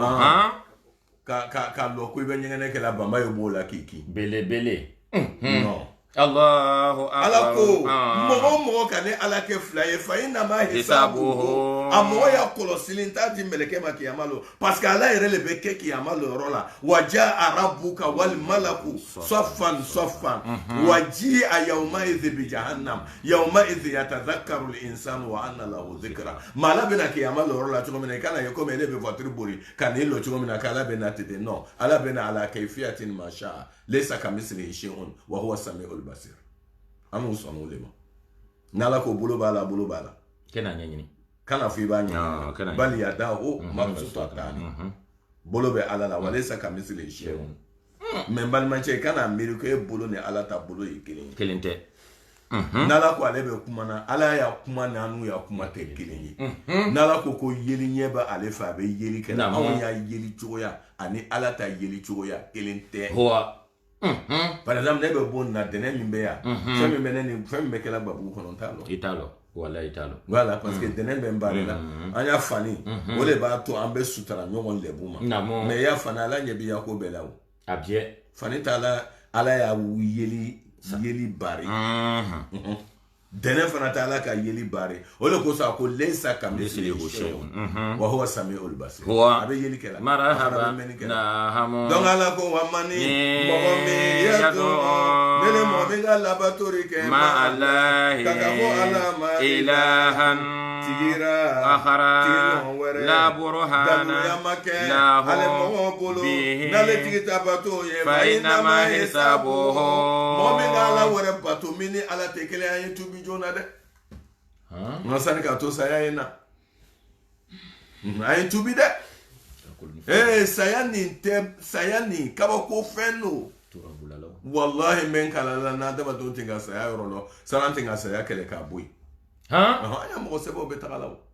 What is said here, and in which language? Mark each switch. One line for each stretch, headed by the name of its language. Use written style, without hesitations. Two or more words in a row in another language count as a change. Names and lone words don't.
Bambara: ka lɔ ko i bɛ ɲɛgɛnɛ kɛla banba ye b'o la k'i kin belebele non
Arabic: الله أكبر
Bambara: ala ko mɔgɔ ka ne ala kɛ fila ye
Arabic: فإنما حسابه
Bambara: a mɔgɔ y'a kɔlɔsili t'a di mɛlɛkɛ ma kiyama lo
French: parce que
Bambara: ala yɛrɛ le bɛ kɛ kiyama lo yɔrɔ la
Arabic: وجاء ربك والملك صفا وجيء يومئذ بجهنم يومئذ يتذكر الإنسان وأنى له الذكرى
Bambara: ma ala bɛna kiyama lo yɔrɔ la cogo min na i kana ye comme ele bɛ voiture bori ka n'i lɔ cogo min na k'ala bɛna tete non ala bɛna ala
Arabic: كيفية ما شاء ليس كمثله شيء وهو السميع البصير
Bambara: amu sɔnna o de ma n'ala ko bolo b'a la kena ɲɛɲini kana fɔ i b'a ɲɛɲini bali
Arabic: يداه مبسوطتان
Bambara: bolo bɛ ala la
Arabic: وليس كمثله شيء
Bambara: mais n balimacɛ kana miiri ko e bolo ni ala ta bolo ye kelen tɛ n'ala ko ale bɛ kuma na ala y'a kuma n'anu y'a kuma tɛ kelen ye n'ala ko yeli ɲɛ bɛ ale fɛ a bɛ yeli kɛ anw y'a yeli cogoya ani ala ta yeli cogoya kelen tɛ
French: par exemple
Bambara: ne bɛ bon na dɛnɛ min bɛ yan fɛn min bɛ kɛla babu kɔnɔ n t'a lɔ wallahi i t'a lɔ
French: voilà parce que
Bambara: dɛnɛ bɛ n baara la an y'a fani o de b'a to an bɛ sutara ɲɔgɔn lɛbu ma mais i y'a fani ala ɲɛ b'i ya ko bɛɛ la o a biyɛ fani t'a la ala y'a yeli bari dɛnɛ fana t'a la ka yeli bari o de kosɔn a ko
Arabic: ليس كمثله شيء وهو السميع البصير
Bambara: a bɛ yeli kɛla marahaba donc ala ko
Arabic: ومن
Bambara: mɔgɔ min yadu ne ni mɔgɔ min ka labatori kɛ
Arabic: مع الله
Bambara: ka fɔ ala ma ilahan tigira
Arabic: آخر لا برهان له
Bambara: ale mɔgɔ bolo n'ale tigi ta bato ye
Arabic: فإنما حسابه
Bambara: mɔgɔ min ka ala wɛrɛ bato min ni ala tɛ kelen an ye tubi joona dɛ nka sani k'a to saya ye na an ye tubi dɛ saya nin kabako fɛn do wallahi n bɛ n kala la n'adamadenw tɛ ka saya yɔrɔ lɔ sani an tɛ ka saya kɛlɛ k'a bɔ yen an y'a mɔgɔ sɛbɛnw bɛ taga la o